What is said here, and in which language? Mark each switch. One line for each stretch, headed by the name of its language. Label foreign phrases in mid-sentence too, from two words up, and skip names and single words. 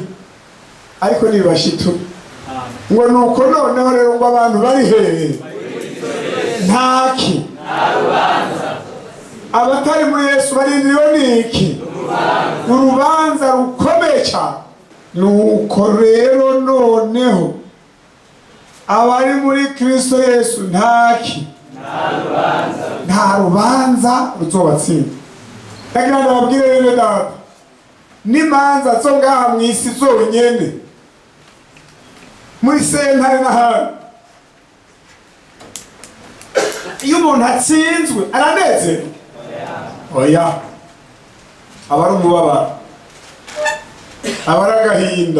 Rundi: Ariko nibashituye ngo nuko noneho rero ngo abantu bari hehe ntaki abatari muri Yesu barindiriwe niki urubanza rukomeye cyane. Nuko rero noneho abari muri Kristo Yesu ntaki nta rubanza ruzobatsinda. Ndagira ngo babwire bene data n'imanza zo ngaha mu isi zonyene muri sentare n'ahandi iyo umuntu atsinzwe aranezerwa. Oya, aba ari umubabaro, aba ari agahinda.